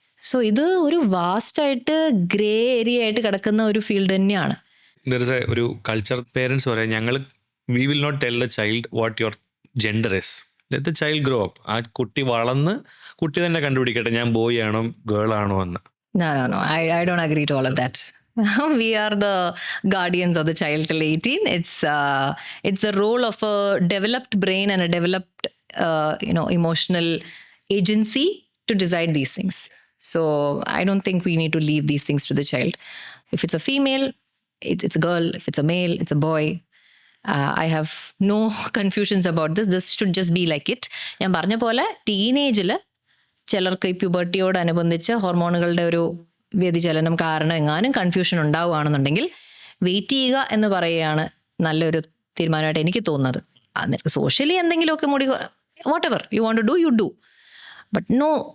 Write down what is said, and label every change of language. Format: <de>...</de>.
<ml>So ഇത് ഒരു വാസ്റ്റായിട്ട് grey area ആയിട്ട് കിടക്കുന്ന ഒരു ഫീൽഡ് തന്നെയാണ്. ഒരു കൾച്ചർ പേരൻസ് പറയാം,</ml> <en>We will not tell the child what your gender is, let the child grow up.</en> <ml>ആ കുട്ടി വളർന്ന് കുട്ടി തന്നെ കണ്ടുപിടിക്കട്ടെ ഞാൻ ബോയ് ആണോ ഗേൾ ആണോ എന്ന്.</ml> <en>No, I don't agree to all of that. We are the guardians of the child till 18. It's a role of a developed brain and a developed emotional agency to decide these things. So I don't think we need to leave these things to the child. If it's a female, it's a girl. If it's a male, it's a boy. I have no confusions about this. This should just be like it.</en> <ml>ഞാൻ പറഞ്ഞ പോലെ ടീനേജിൽ ചിലർക്ക് ഈ പ്യൂബർട്ടിയോടനുബന്ധിച്ച് ഹോർമോണുകളുടെ ഒരു വ്യതിചലനം കാരണം എങ്ങാനും confusion ഉണ്ടാവുകയാണെന്നുണ്ടെങ്കിൽ wait ചെയ്യുക എന്ന് പറയുകയാണ് നല്ലൊരു തീരുമാനമായിട്ട് എനിക്ക് തോന്നുന്നത്. നിനക്ക് സോഷ്യലി എന്തെങ്കിലുമൊക്കെ മുടി</ml> <en>whatever you want to do you do, but no</en>